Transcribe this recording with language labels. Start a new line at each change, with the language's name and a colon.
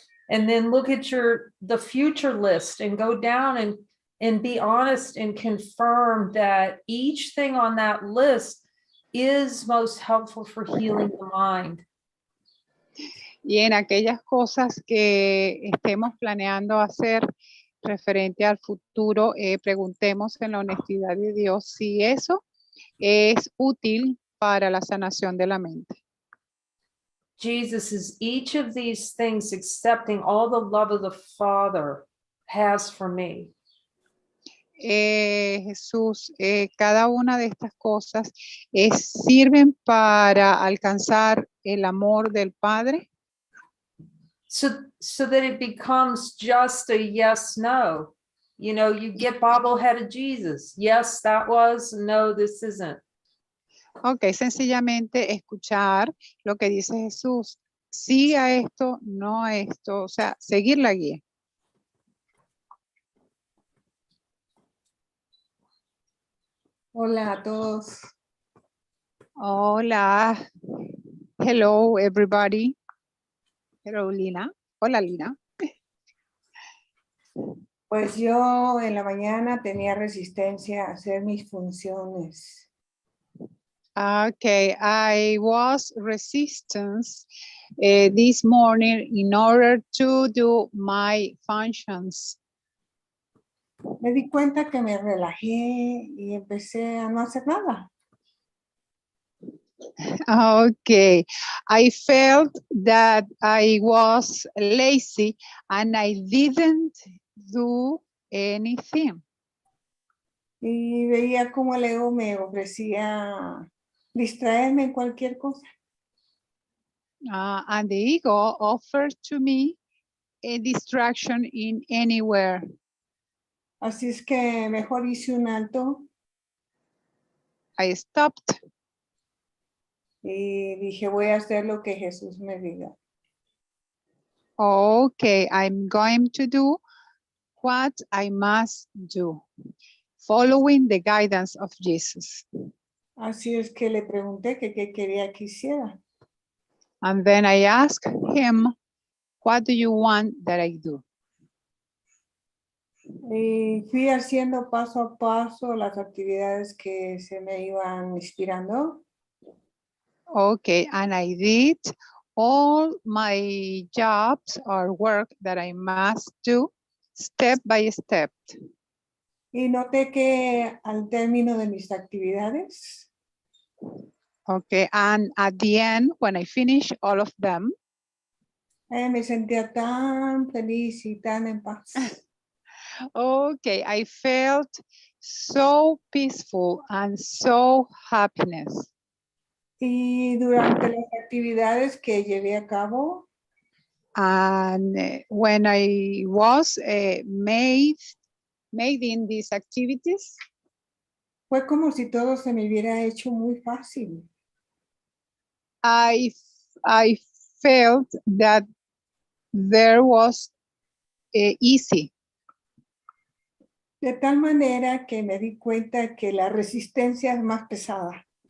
English: And then look at the future list and go down and be honest and confirm that each thing on that list is most helpful for healing the mind.
Spanish: Y en aquellas cosas que estemos planeando hacer referente al futuro, preguntemos en la honestidad de Dios si eso es útil para la sanación de la mente.
English: Jesus is each of these things accepting all the love of the Father has for me.
Spanish: Jesús, cada una de estas cosas sirven para alcanzar el amor del Padre.
English: So that it becomes just a yes, no. You know, you get bobbleheaded Jesus. Yes, that was. No, this isn't.
Spanish: Ok, sencillamente escuchar lo que dice Jesús. Sí a esto, no a esto. O sea, seguir la guía. Hola a todos. Hola.
English: Hello, everybody. Hello, Lina.
Spanish: Hola, Lina. Pues yo en la mañana tenía resistencia a hacer mis funciones.
English: Okay, I was resistance this morning in order to do my functions.
Spanish: Me di cuenta que me relajé y empecé a no hacer nada.
English: Okay, I felt that I was lazy and I didn't do anything.
Spanish: Y veía cómo el ego me ofrecía distraerme en cualquier cosa.
English: And the ego offered to me a distraction in anywhere.
Spanish: Así es que mejor hice un alto
English: I stopped.
Spanish: y dije, voy a hacer lo que Jesús me diga.
English: Okay, I'm going to do what I must do, following the guidance of Jesus.
Spanish: Así es que le pregunté que qué quería que hiciera.
English: And then I asked him, what do you want that I do?
Spanish: Y fui haciendo paso a paso las actividades que se me iban inspirando.
English: Okay, and I did all my jobs or work that I must do step by step.
Spanish: Y noté que al término de mis actividades,
English: Okay, and at the end, when I finish all of them,
Spanish: me sentía tan feliz y tan en paz.
English: okay, I felt so peaceful and so happiness.
Spanish: Y durante las actividades que llevé a cabo,
English: And when I was made in these activities,
Spanish: fue como si todo se me hubiera hecho muy fácil.
English: I felt that there was easy.
Spanish: De tal manera que me di cuenta que la resistencia es más pesada.